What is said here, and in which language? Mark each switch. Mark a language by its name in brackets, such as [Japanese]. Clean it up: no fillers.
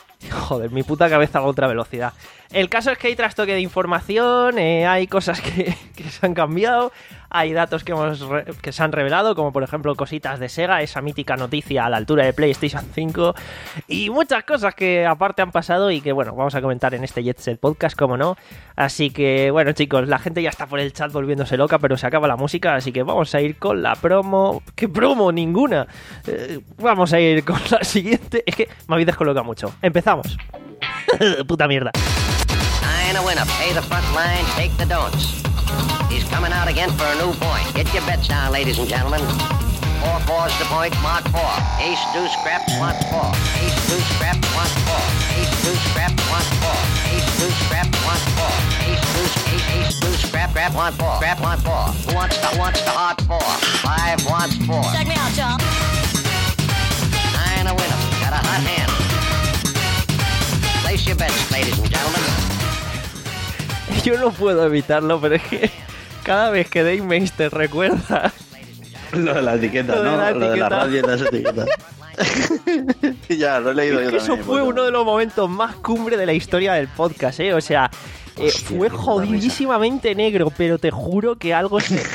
[Spanish] Joder, mi puta cabeza va a otra velocidad. El caso es que hay trastoque de información, hay cosas que se han cambiado, hay datos que se han revelado, como por ejemplo cositas de Sega, esa mítica noticia a la altura de PlayStation 5, y muchas cosas que aparte han pasado y que, bueno, vamos a comentar en este Jet Set Podcast, como no. Así que, bueno, chicos, la gente ya está por el chat volviéndose loca, pero se acaba la música, así que vamos a ir con la promo. ¿Qué promo? Ninguna. Vamos a ir con la siguiente. Es que me habéis descolocado mucho. Empezamos. Puta mierda. [English] And a winner, pay the front line, take the don'ts. He's coming out again for a new point. Get your bets down, ladies and gentlemen. Four fours to point, mark four. Ace, two, scrap, mark four. Ace, two, scrap, mark four. Ace, two, scrap, mark four. Ace, two, scrap, mark four. Ace, two, scrap, grab, mark four. Grab, mark four. Who wants the hard four? Five wants four. Check me out, John. And a winner, got a hot hand. Place your bets, ladies and gentlemen. [Spanish] Yo no puedo evitarlo, pero es que cada vez que Dave Meister recuerda... Lo de la etiqueta, ¿no? Lo de la radio y las etiquetas. Y Ya, lo he leído es yo que también. Eso fue uno de los momentos más cumbre de la historia del podcast, ¿eh? O sea, hostia, fue jodidísimamente negro, pero te juro que algo se...